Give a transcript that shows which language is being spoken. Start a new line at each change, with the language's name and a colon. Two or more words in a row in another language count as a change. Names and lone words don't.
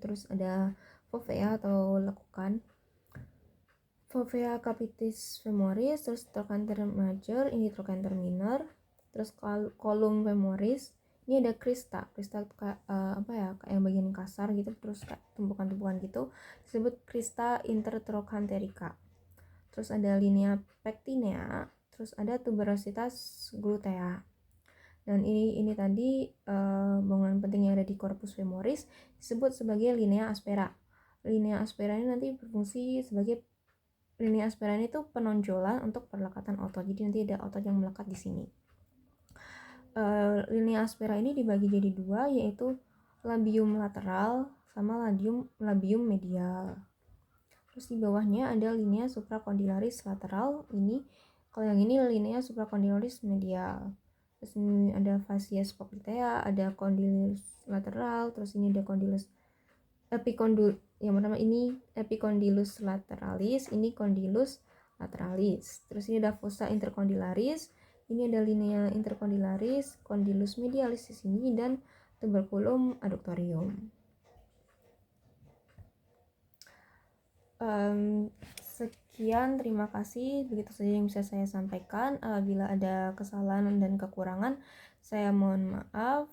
Indonesian: Terus ada fovea atau lekukan,
Latin: fovea capitis femoris,
Indonesian: terus
Latin: trochanter major,
Indonesian: ini
Latin: trochanter minor,
Indonesian: terus
Latin: column femoris,
Indonesian: ini ada crista kayak kayak yang bagian kasar gitu, terus kayak tumpukan-tumpukan gitu, disebut
Latin: crista intertrochanterica.
Indonesian: Terus ada
Latin: linea pectinea,
Indonesian: terus ada
Latin: tuberositas glutea.
Indonesian: Dan ini tadi bangunan penting yang ada di
Latin: corpus femoris
Indonesian: disebut sebagai
Latin: linea aspera. Linea aspera
Indonesian: ini nanti berfungsi sebagai
Latin: linea aspera
Indonesian: ini tuh penonjolan untuk perlekatan otot. Jadi nanti ada otot yang melekat di sini.
Latin: Linea aspera
Indonesian: ini dibagi jadi dua, yaitu
Latin: labium lateral
Indonesian: sama
Latin: labium medial.
Indonesian: Terus di bawahnya ada
Latin: linea supracondylaris lateral.
Indonesian: Ini kalau yang ini
Latin: linea supracondylaris medial.
Indonesian: Terus ini ada
Latin: facies poplitea,
Indonesian: ada
Latin: condylus lateral,
Indonesian: terus ini ada condylus yang pertama ini
Latin: epicondylus lateralis,
Indonesian: ini
Latin: condylus lateralis.
Indonesian: Terus ini ada
Latin: fossa intercondylaris,
Indonesian: ini ada
Latin: linea intercondylaris, condylus medialis
Indonesian: di sini, dan
Latin: tuberculum adductorium.
Indonesian: Sekian, terima kasih. Begitu saja yang bisa saya sampaikan. Apabila ada kesalahan dan kekurangan, saya mohon maaf.